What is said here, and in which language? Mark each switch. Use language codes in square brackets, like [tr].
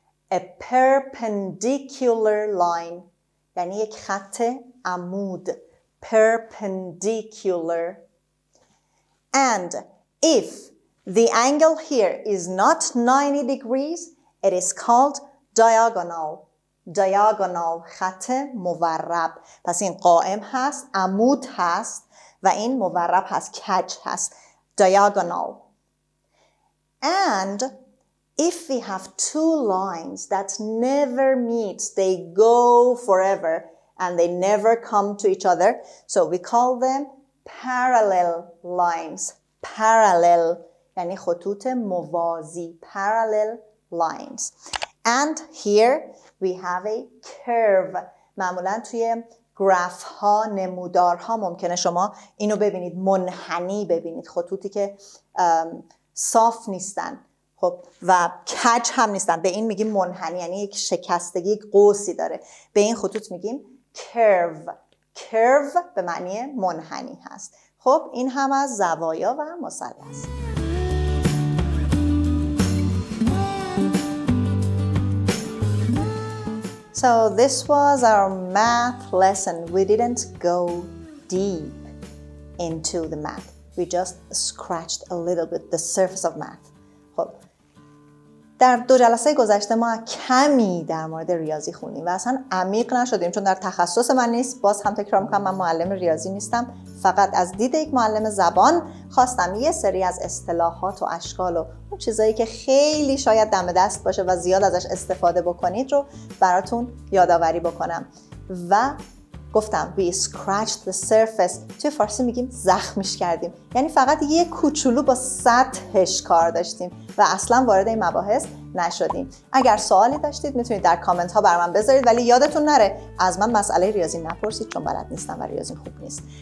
[en] A perpendicular line [fa] یعنی یک خط عمود. [en] Perpendicular. And if the angle here is not 90 degrees, it is called diagonal. [fa] Diagonal. خط مورب. پس این قائم هست، عمود هست و این مورب هست، کج هست. [en] Diagonal. And if we have two lines that never meet, they go forever and they never come to each other, so we call them parallel lines. [fa] Parallel یعنی خطوط موازی. [en] Parallel lines. And here we have a curve. [fa] معمولا توی گراف ها، نمودارها ممکنه شما اینو ببینید، منحنی ببینید، خطوطی که صاف نیستن، خب و کج هم نیستن، به این میگیم منحنی، یعنی یک شکستگی، یک قوسی داره. به این خطوط میگیم curve. curve به معنی منحنی هست. خب این هم از زوایا و مثلث. [en] So this was our math lesson. We didn't go deep into the math. We just scratched a little bit the surface of math. [fa] خب در 2 جلسه گذشته ما کمی در مورد ریاضی خوندیم و اصلا عمیق نشدیم، چون در تخصص من نیست. باز هم تکرار میکنم، من معلم ریاضی نیستم. فقط از دید یک معلم زبان خواستم یه سری از اصطلاحات و اشکال و اون چیزایی که خیلی شاید دم دست باشه و زیاد ازش استفاده بکنید رو براتون یادآوری بکنم. و گفتم [en] we scratched the surface. [fa] توی فارسی میگیم زخمش کردیم، یعنی فقط یه کوچولو با سطحش کار داشتیم و اصلا وارد این مباحث نشدیم. اگر سوالی داشتید میتونید در کامنت ها بر من بذارید، ولی یادتون نره از من مسئله ریاضی نپرسید، چون بلد نیستم و ریاضی خوب نیست.